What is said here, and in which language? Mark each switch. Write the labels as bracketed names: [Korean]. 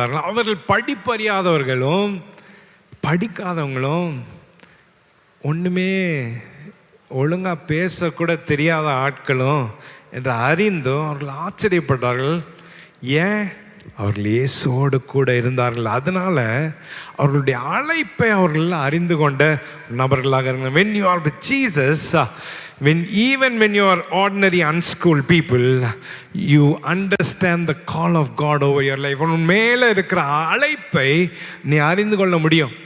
[Tamil] அவர்கள் படிப்பறியாதவர்களும் படிக்காதவங்களும் ஒண்ணுமே ஒழுங்கா பேசக்கூட தெரியாத ஆட்களும் என்று அறிந்தும் அவர்கள் ஆச்சரியப்பட்டார்கள். ஏன்? அவர்கள் இயேசுவோடு கூட இருந்தார்கள். அதனால அவர்களுடைய அழைப்பை அவர்கள் அறிந்து கொண்ட நபர்களாக இருந்தார்கள். [English] When you are with Jesus, even when you are ordinary unschooled people, you understand the call of God over your life. [Tamil] உன் மேல இருக்கிற அழைப்பை நீ அறிந்து கொள்ள முடியும்.